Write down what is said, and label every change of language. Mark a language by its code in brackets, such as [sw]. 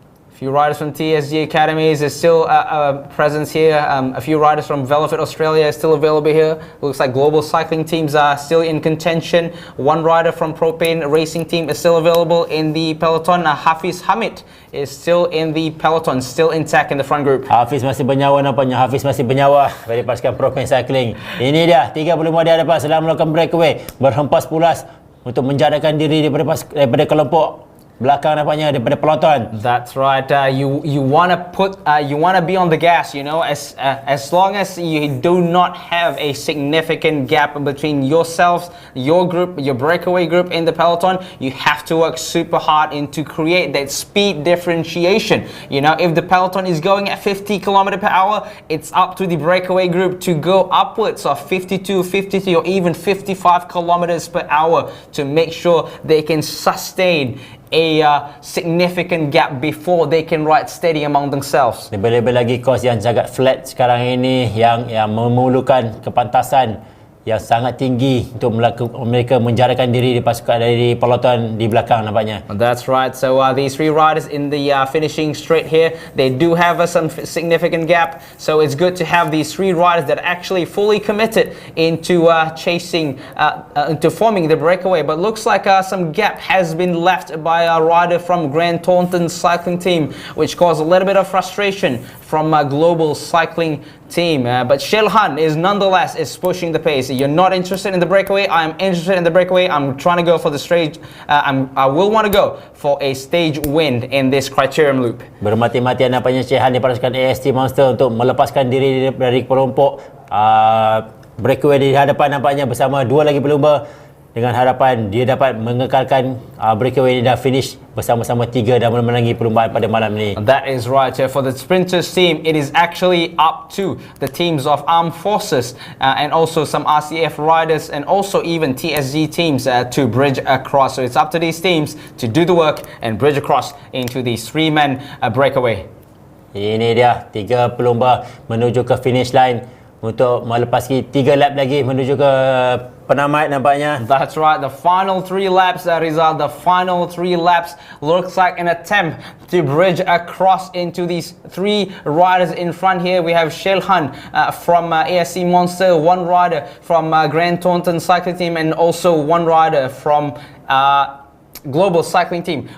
[en] A few riders from TSG Academies is still a presence here. A few riders from Velvet Australia is still available here. Looks like global cycling teams are still in contention. 1 rider from Propane Racing Team is still available in the peloton. Hafiz Hamid is still in the peloton, still intact in the front group. [ms] Hafiz masih bernyawa nampaknya. Hafiz masih bernyawa dari pasukan Propane Cycling. Ini dia, 35 di hadapan sedang melakukan breakaway. Berhempas pulas untuk menjadakan diri daripada kelompok belakang nampaknya daripada peloton. [en] That's right. You want to be on the gas, you know, as long as you do not have a significant gap between yourselves, your group, your breakaway group in the peloton. You have to work super hard to create that speed differentiation. You know, if the peloton is going at 50 km per hour, it's up to the breakaway group to go upwards of 52, 53 or even 55 kilometers per hour to make sure they can sustain a significant gap before they can ride steady among themselves. [ms] Lebih-lebih lagi course yang sangat flat sekarang ini, yang memerlukan kepantasan yang sangat tinggi untuk mereka menjarakan diri di pasukan dari Peloton di belakang nampaknya. [en] That's right. So these three riders in the finishing straight here, they do have some significant gap. So it's good to have these three riders that are actually fully committed into chasing, into forming the breakaway. But looks like some gap has been left by a rider from Grand Taunton cycling team, which caused a little bit of frustration from a global cycling team. But Shelhan is nonetheless pushing the pace. You're not interested in the breakaway. I'm interested in the breakaway. I'm trying to go for the stage. I will want to go for a stage win in this Criterium loop. [ms] Bermati-matian nampaknya Shelhan diparaskan AST Monster untuk melepaskan diri dari kelompok breakaway di hadapan nampaknya bersama dua lagi pelumba, dengan harapan dia dapat mengekalkan breakaway ini dan finish bersama-sama tiga dan memenangi perlumbaan pada malam ini. [en] That is right. For the sprinters team, it is actually up to the teams of armed forces and also some RCF riders and also even TSG teams to bridge across. So it's up to these teams to do the work and bridge across into the three-man breakaway. [ms] Ini dia, tiga pelumba menuju ke finish line untuk melepasi 3 lap lagi menuju ke penamat nampaknya. [en] That's right, the final 3 laps, Rizal, the final 3 laps looks like an attempt to bridge across into these 3 riders in front here. We have Shelhan from ASC Monster, 1 rider from Grand Taunton cycling team and also 1 rider from global cycling team.